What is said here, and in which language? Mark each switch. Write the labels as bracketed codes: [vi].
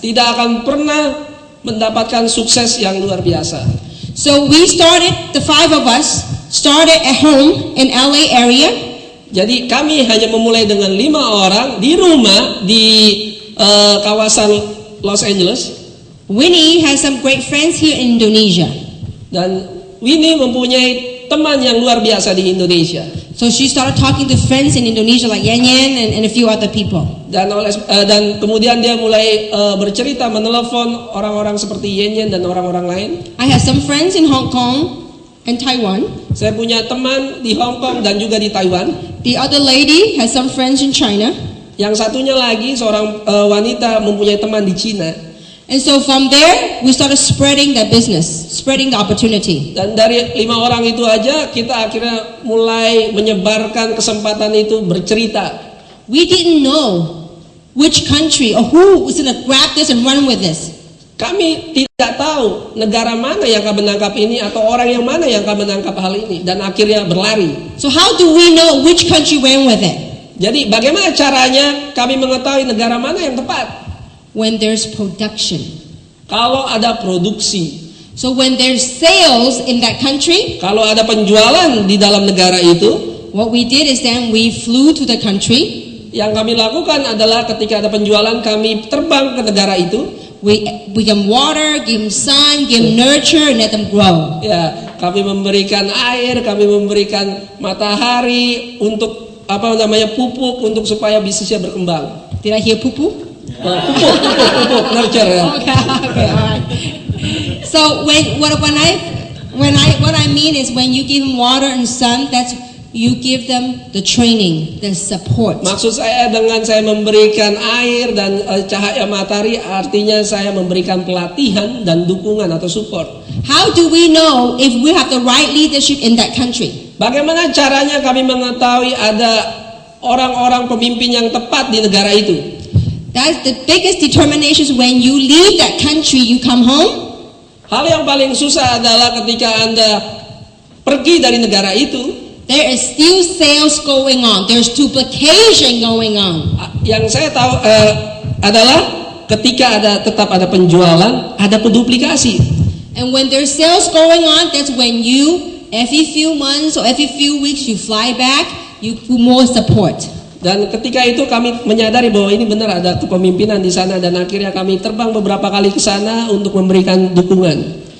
[id] tidak akan pernah mendapatkan sukses yang luar biasa. [en] So we started, the five of us started at home in LA area. [id] Jadi kami hanya memulai dengan 5 orang di rumah di kawasan Los Angeles, [en] Winnie has some great friends here in Indonesia. [id] dan Winnie mempunyai teman yang luar biasa di Indonesia. [en] So she started talking to friends in Indonesia like Yan Yan and a few other people. [id] Dan kemudian dia mulai bercerita, menelepon orang-orang seperti Yen Yen dan orang-orang lain. [en] I have some friends in Hong Kong and Taiwan. [id] Saya punya teman di Hong Kong dan juga di Taiwan. [en] The other lady has some friends in China. [id] Yang satunya lagi seorang wanita mempunyai teman di Cina. [en] And so from there, we started spreading that business, spreading the opportunity. [id] Dan dari 5 orang itu aja kita akhirnya mulai menyebarkan kesempatan itu bercerita. [en] We didn't know which country or who was going to grab this and run with this. [id] Kami tidak tahu negara mana yang akan menangkap ini atau orang yang mana yang akan menangkap hal ini, dan akhirnya berlari. [en] So how do we know which country went with it? [id] Jadi bagaimana caranya kami mengetahui negara mana yang tepat? [en] When there's production. [id] Kalau ada produksi, [en] So when there's sales in that country, [id] kalau ada penjualan di dalam negara itu, [en] what we did is then we flew to the country. [id] yang kami lakukan adalah ketika ada penjualan kami terbang ke negara itu. [en] We give them water, give them sun, give them nurture, and let them grow. [id] Ya, kami memberikan air, kami memberikan matahari untuk pupuk untuk supaya bisnisnya berkembang. [en] Did I hear poo-poo? [id] Pupuk, nurture ya. [en] Okay, all right. So what I mean is when you give them water and sun, that's you give them the training, the support. [id] Maksud saya dengan saya memberikan air dan cahaya matahari, artinya saya memberikan pelatihan dan dukungan atau support. [en] How do we know if we have the right leadership in that country? [id] Bagaimana caranya kami mengetahui ada orang-orang pemimpin yang tepat di negara itu? [en] That's the biggest determination. When you leave that country, you come home. [id] Hal yang paling susah adalah ketika Anda pergi dari negara itu, [en] there is still sales going on. There's duplication going on. [id] Yang saya tahu adalah ketika tetap ada penjualan, ada penduplikasi. [en] And when there's sales going on, that's when you, every few months or every few weeks, you fly back, you put more support. [id] Dan ketika itu kami menyadari bahwa ini benar ada kepemimpinan di sana, dan akhirnya kami terbang beberapa kali ke sana untuk memberikan dukungan.